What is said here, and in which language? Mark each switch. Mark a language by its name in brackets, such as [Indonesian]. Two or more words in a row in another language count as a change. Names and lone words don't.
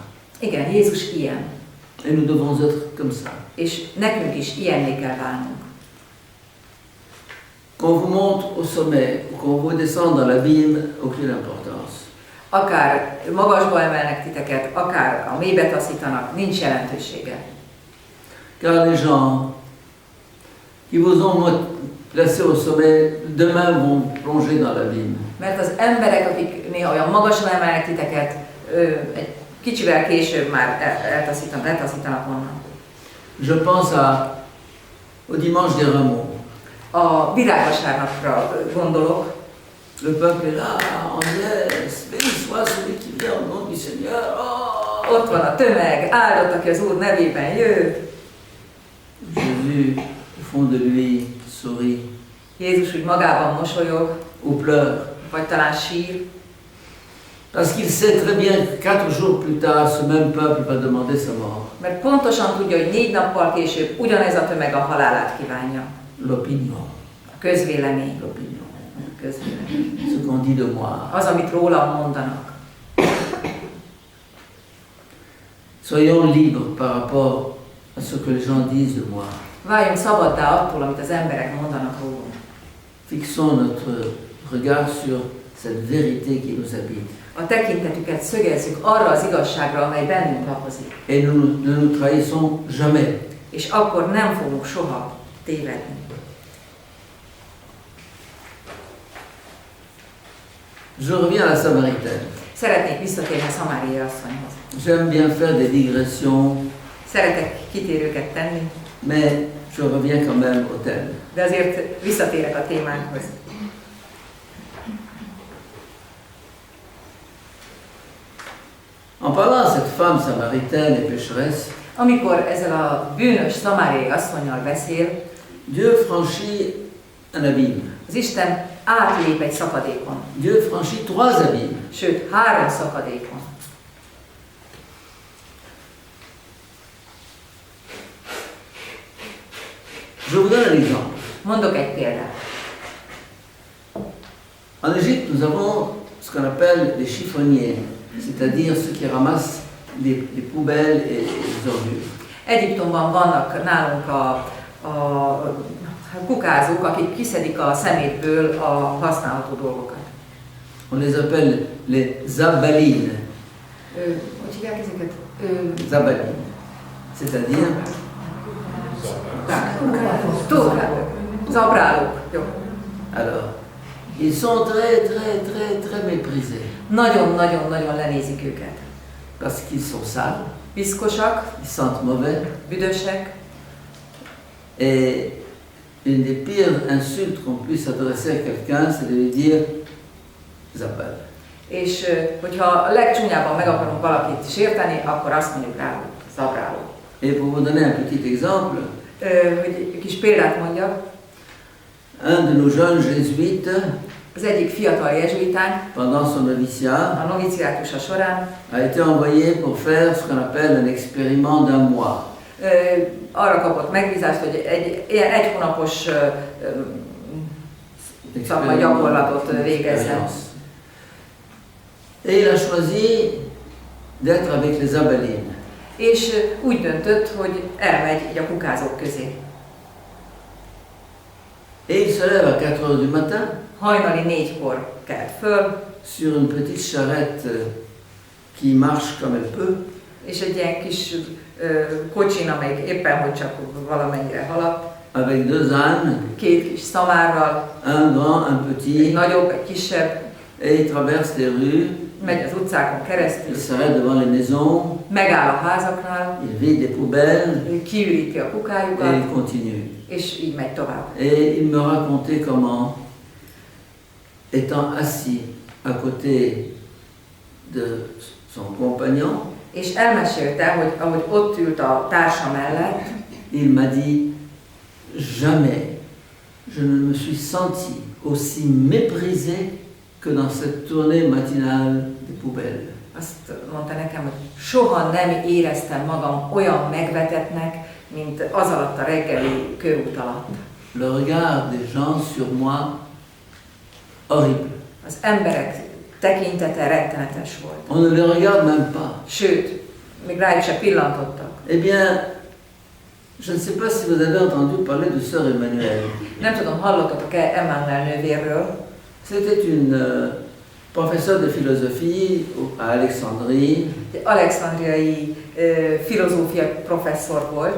[Hungarian] Igen, Jézus ilyen. [French] Et nous devons être comme ça. [Hungarian] És nekünk is ilyenné kell válnunk. [French] Qu'on vous monte au sommet ou qu'on vous descende dans l'abîme, aucune importance. [Hungarian] Akár magasba emelnek titeket, akár a mélybe taszítanak, nincs jelentősége. [French] Car les gens qui vous ont placé au sommet, demain vont plonger dans l'abîme. [Hungarian] Mert az emberek, akik néha olyan magasra emelnek titeket, egy kicsivel később már letaszítanak onnan. [French] Je pense au dimanche des Rameaux. [Hungarian] A virágvasárnapra gondolok. [French] Le peuple est là, en liesse, béni soit celui qui vient au nom du Seigneur. Oh! [Hungarian] Ott van a tömeg, áldott, aki az Úr nevében jő. [French] Jésus, au fond de lui, sourit [Hungarian] Jézus úgy magában mosolyog, [French] ou pleure. [Hungarian] vagy talán sír. [French] Parce qu'il sait très bien que 4 jours plus tard, ce même peuple va demander sa mort. [Hungarian] Mert pontosan tudja, hogy 4 nappal később ugyanez a tömeg a halálát kívánja. [French] L'opinion. [Hungarian] A közvélemény. [French] L'opinion. [Hungarian] A közvélemény. [French] Ce qu'on dit de moi. [Hungarian] Az, amit rólam mondanak. [French] Soyons libres par rapport à ce que les gens disent de moi. [Hungarian] Váljunk szabaddá attól, amit az emberek mondanak rólunk. [French] Fixons notre regard sur cette vérité qui nous habite. [Hungarian] A tekintetüket szögezzük arra az igazságra, amely bennünk lakozik. [French] Et ne nous trahissons jamais. [Hungarian] És akkor nem fogunk soha tévedni. [French] Je reviens à la Samaritaine. [Hungarian] Szeretnék visszatérni a szamáriai asszonyhoz. [French] J'aime bien faire des digressions, [Hungarian] Szeretek kitérőket tenni, [French] mais je reviens quand même au thème. [Hungarian] de azért visszatérek a témánkhoz. [French] En parlant à cette femme samaritaine et pécheresse, [Hungarian] Amikor ezzel a bűnös szamáriai asszonnyal beszél, [French] Dieu franchit un abîme. [Hungarian] az Isten átlép egy szakadékon. [French] Dieu franchit 3 abîmes. [Hungarian] Sőt, 3 szakadékon. [French] Je vous donne un exemple. [Hungarian] Mondok egy példát. [French] En Égypte, nous avons ce qu'on appelle les chiffonniers, c'est-à-dire ceux qui ramassent les poubelles et les ordures. [Hungarian] Egyiptomban vannak nálunk a kukázók, akik kiszedik a szemétből a használható dolgokat. [French] On les appelle les zabalines. [Hungarian] Hogy hívják ezeket? Zabalines. [French] C'est-à-dire [Hungarian] Zabrálók. Jó. [French] alors, ils sont très méprisés [Hungarian] Nagyon-nagyon-nagyon lenézik őket. [French] parce qu'ils sont sales, [Hungarian] Piszkosak, [French] ils sentent mauvais. [Hungarian] büdösek, [French] Et une des pires insultes qu'on puisse adresser à quelqu'un, c'est de lui dire Zabal. [Hungarian] és hogyha a legcsúnyábban meg akarunk valakit sérteni, akkor azt mondjuk rá, hogy zabráló. [French] Et pour vous donner un petit exemple, [Hungarian] Hogy egy kis példát mondjak, [French] un de nos jeunes jésuites, [Hungarian] az egyik fiatal jezsuitánk [French] pendant son noviciat, [Hungarian] a noviciátusa során [French] a été envoyé pour faire ce qu'on appelle un expériment d'1 mois. [Hungarian] arra kapott megbízást, hogy egy ilyen 1 hónapos szakmai gyakorlatot végezzen. [French] Et il a choisi d'être avec les Zabalines. [Hungarian] És úgy döntött, hogy elmegy így a kukázók közé. [French] Et il se lève à 4 heures du matin [Hungarian] Hajnali 4-kor kelt föl, [French] sur une petite charrette qui marche comme elle peut. [Hungarian] és egy ilyen kis kocsin, amelyik éppen hogy csak valamennyire haladt, [French] Avec 2 ânes, [Hungarian] 2 kis szamárral, [French] un grand, un [Hungarian] egy [French] petit, [Hungarian] nagyobb, egy kisebb, [French] et il traverse les rues, [Hungarian] megy az utcákon keresztül, [French] il s'arrête devant les maisons, [Hungarian] megáll a házaknál, [French] il vide les poubelles [Hungarian] kiüríti a [French] et [Hungarian] kukájukat, [French] il continue. [Hungarian] és így megy tovább. [French] Et il me racontait comment, étant assis à côté de son compagnon, [Hungarian] És elmesélte, hogy ahogy ott ült a társa mellett, [French] il m'a dit, jamais je ne me suis senti aussi méprisé que dans cette tournée matinale des poubelles. [Hungarian] Azt mondta nekem, hogy soha nem éreztem magam olyan megvetettnek, mint az alatt a reggeli körút alatt. [French] Le regard des gens sur moi, horrible. [Hungarian] Az emberek tekintete rettenetes volt. [French] On ne les regarde même pas. [Hungarian] Sőt, még rájuk se pillantottak. [French] Eh bien, je ne sais pas si vous avez entendu parler de Sœur Emmanuelle. [Hungarian] Nem tudom, hallottatok-e Emmanuel nővérről? [French] C'était une professeure de philosophie à Alexandrie, [Hungarian] Alexandriai filozófia professzor volt,